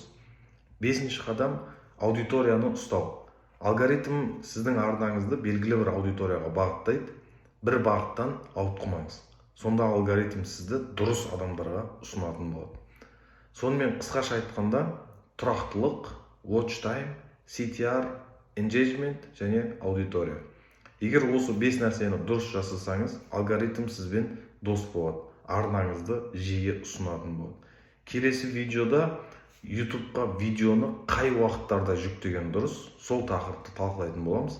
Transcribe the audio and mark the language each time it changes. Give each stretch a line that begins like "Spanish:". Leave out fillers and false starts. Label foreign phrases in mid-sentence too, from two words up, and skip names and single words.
Kazakh: Бесінші қадам аудиторияны ұстау. Алгоритм сіздің арнаңызды белгілі бір аудиторияға бағыттайды, бір бағыттан ауытқымаңыз. Сонда алгоритм сізді дұрыс адамдарға ұсынатын болады. Сонымен қысқаша айтқанда, тұрақтылық,
English: watch time, CTR, engagement
Kazakh: және аудитория. Егер осы 5 нәрсені дұрыс жасасаңыз, алгоритм сізбен дос болады, арнаңызды жиі ұсынатын болады. Келесі видеода YouTube'қа видеоны қай уақыттарда жүктеген дұрыс, сол тақырыпты талқылайтын боламыз.